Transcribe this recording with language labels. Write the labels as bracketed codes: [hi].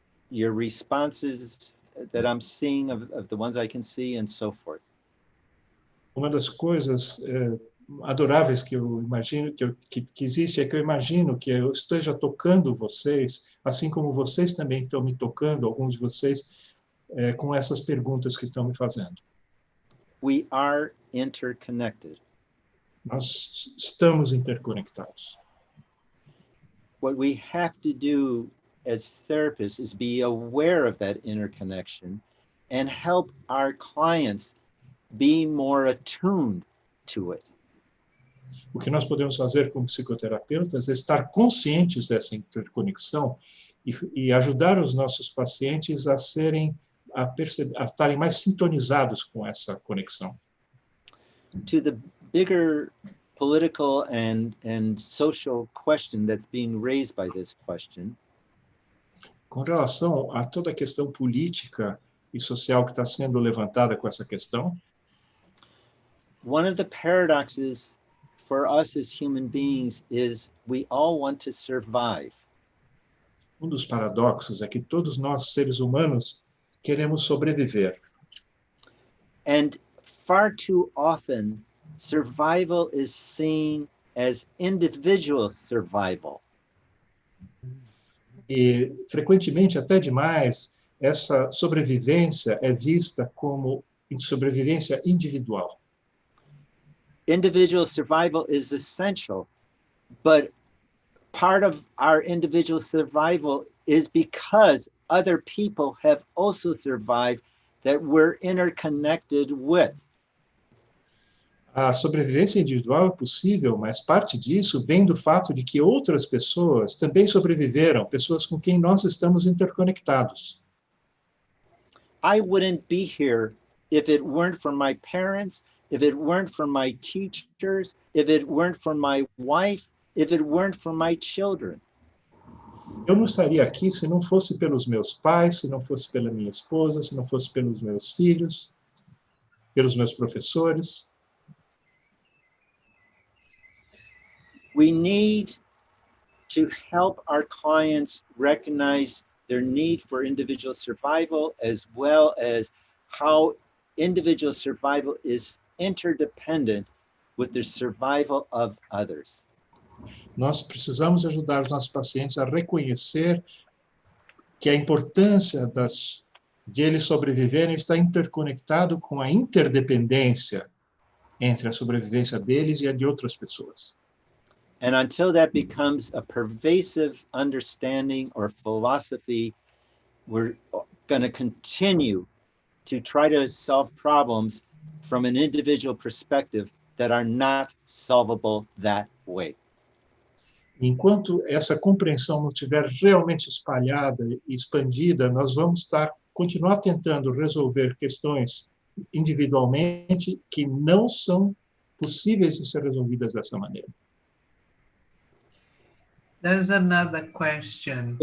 [en] your responses that I'm seeing of the ones I can see and so forth. [pt] Uma das coisas adoráveis que eu imagino que existe é que eu imagino que eu esteja tocando vocês, assim como vocês também estão me tocando, alguns de vocês, com essas perguntas que estão me fazendo. [en] We are interconnected. [pt] Nós estamos interconectados. [en] What we have to do as therapists is be aware of that interconnection and help our clients be more attuned to it. [pt] O que nós podemos fazer como psicoterapeutas é estar conscientes dessa interconexão e ajudar os nossos pacientes a estarem mais sintonizados com essa conexão. [en] To the bigger political and social question that's being raised by this question, [pt] com relação a toda a questão política e social que está sendo levantada com essa questão, [en] one of the paradoxes for us as human beings is we all want to survive. [pt] Um dos paradoxos é que todos nós, seres humanos, queremos sobreviver. [en] And far too often, survival is seen as individual survival. [pt] E, frequentemente, até demais, essa sobrevivência é vista como sobrevivência individual. [en] Individual survival is essential, but part of our individual survival is because other people have also survived that we're interconnected with. [pt] A sobrevivência individual é possível, mas parte disso vem do fato de que outras pessoas também sobreviveram, pessoas com quem nós estamos interconectados. [en] I wouldn't be here if it weren't for my parents, if it weren't for my teachers, if it weren't for my wife, if it weren't for my children. [pt] Eu não estaria aqui se não fosse pelos meus pais, se não fosse pela minha esposa, se não fosse pelos meus filhos, pelos meus professores. [en] We need to help our clients recognize their need for individual survival, as well as how individual survival is interdependent with the survival of others. [pt] Nós precisamos ajudar os nossos pacientes a reconhecer que a importância de eles sobreviverem está interconectado com a interdependência entre a sobrevivência deles e a de outras pessoas. [en] And until that becomes a pervasive understanding or philosophy, we're going to continue to try to solve problems from an individual perspective that are not solvable that way. [pt] Enquanto essa compreensão não estiver realmente espalhada e expandida, nós vamos continuar tentando resolver questões individualmente que não são possíveis de ser resolvidas dessa maneira. [en] There's another question.